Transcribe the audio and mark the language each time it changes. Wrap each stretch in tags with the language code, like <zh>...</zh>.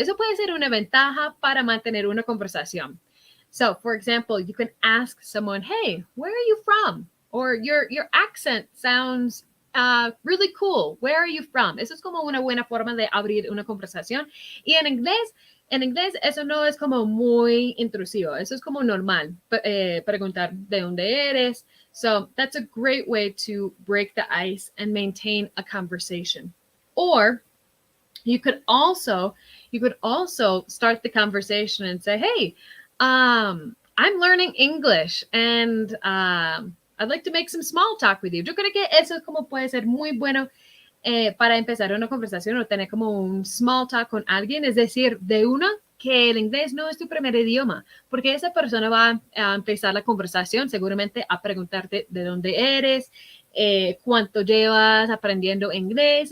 <es>Eso puede ser una ventaja para mantener una conversación.</es> <en>So, for example, you can ask someone, hey, where are you from? Or your accent sounds really cool. Where are you from?</en> <es>Eso es como una buena forma de abrir una conversación. Y en inglés eso no es como muy intrusivo. Eso es como normal. Preguntar de dónde eres.</es> <en>So that's a great way to break the ice and maintain a conversation. Or you could also start the conversation and say, hey, I'm learning English and I'd like to make some small talk with you.</en> <es>Yo creo que eso como puede ser muy bueno para empezar una conversación o tener como un small talk con alguien. Es decir, de una que el inglés no es tu primer idioma, porque esa persona va a empezar la conversación seguramente a preguntarte de dónde eres, cuánto llevas aprendiendo inglés.</es>